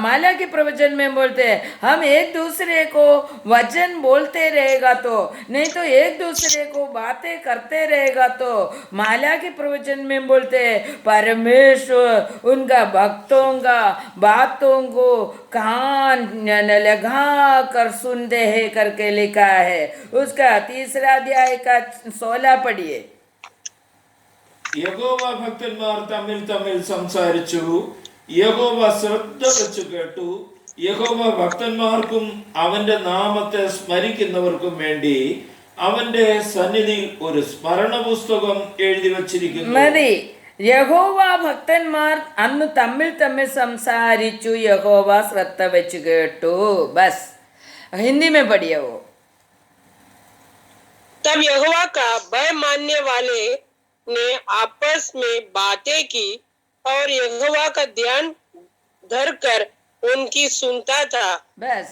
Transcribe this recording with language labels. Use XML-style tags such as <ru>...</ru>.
<hi>माला की प्रवचन में बोलते हैं हम एक दूसरे को वचन बोलते रहेगा तो, नहीं तो एक दूसरे को बातें करते रहेगा तो। माला की प्रवचन में बोलते हैं परमेश्वर उनका भक्तों का बातों को कान लगा कर सुनते हैं करके लिखा है। उसका 3 अध्याय का 16 पढ़िए।</hi> <ml>യഹോവ ഭക്തന്മാർ തമ്മിൽ തമ്മിൽ സംസാരിച്ചു, യഹോവ ശ്രദ്ധ വെച്ച് കേട്ടു. യഹോവ ഭക്തന്മാർക്കും അവന്റെ നാമത്തെ സ്മരിക്കുന്നവർക്കും വേണ്ടി അവന്റെ സന്നിധിയിൽ ഒരു സ്മരണ പുസ്തകം എഴുതി വച്ചിരിക്കുന്നു. മതി. യഹോവ ഭക്തന്മാർ അന്ന് തമ്മിൽ തമ്മിൽ സംസാരിച്ചു, യഹോവ ശ്രദ്ധ വെച്ച് കേട്ടു.</ml> <hi>ബസ് हिंदी में पढ़िए वो। तब यहोवा का भय मानने वाले ने आपस में बातें की और यहोवा का ध्यान धरकर उनकी सुनता था। बस</hi>